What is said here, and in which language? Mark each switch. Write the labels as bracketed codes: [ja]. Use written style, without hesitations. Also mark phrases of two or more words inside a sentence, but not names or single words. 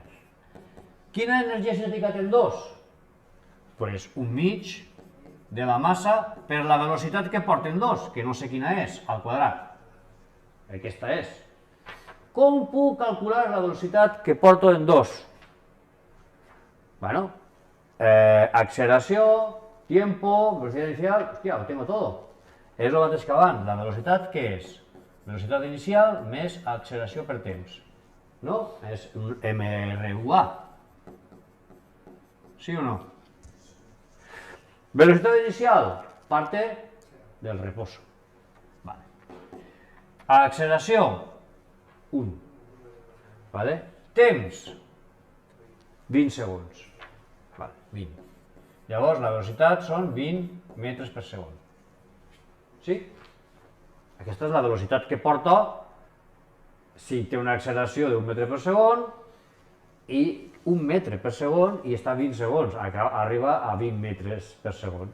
[ca] Quina energia cinètica té el 2? Pues un mig de la massa per la velocitat que porta el 2, que no sé quina és, al quadrat. Aquesta és. Com puc calcular la velocitat que porto en 2? Bueno, acceleració, [es] tiempo, velocidad inicial, hòstia, ho tengo todo. [ca] És el mateix que abans, la velocitat què és? Velocitat inicial més acceleració per temps. No? És un MRUA. ¿Sí o no? [es] Velocidad inicial parte del reposo. [ca] Vale. Acceleració, 1. Vale? Temps, 20 segons. Vale, 20. Llavors la velocitat són 20 metres per segon. Sí? Aquesta és la velocitat que porta si té una acceleració d'1 metre per segon i 1 metre per segon i està a 20 segons, arriba a 20 metres per segon.